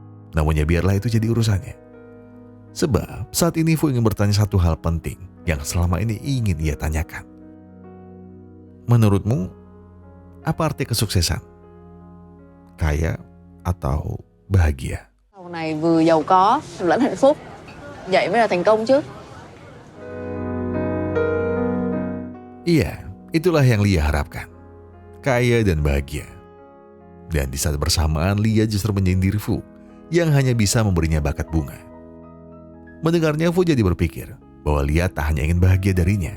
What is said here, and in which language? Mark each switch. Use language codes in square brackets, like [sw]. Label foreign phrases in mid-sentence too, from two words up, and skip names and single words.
[id] Namun ya biarlah itu jadi urusannya. Sebab saat ini Fu ingin bertanya satu hal penting yang selama ini ingin ia tanyakan. Menurutmu, apa arti kesuksesan? Kaya atau bahagia? [vi] Sau này vừa giàu có lẫn hạnh phúc. Vậy mới là thành công chứ. [id] Iya, itulah yang Lia harapkan. Kaya dan bahagia. Dan di saat bersamaan Lia justru menyindir Fu yang hanya bisa memberinya bakat bunga. Mendengarnya Fu jadi berpikir bahwa Lia tak hanya ingin bahagia darinya.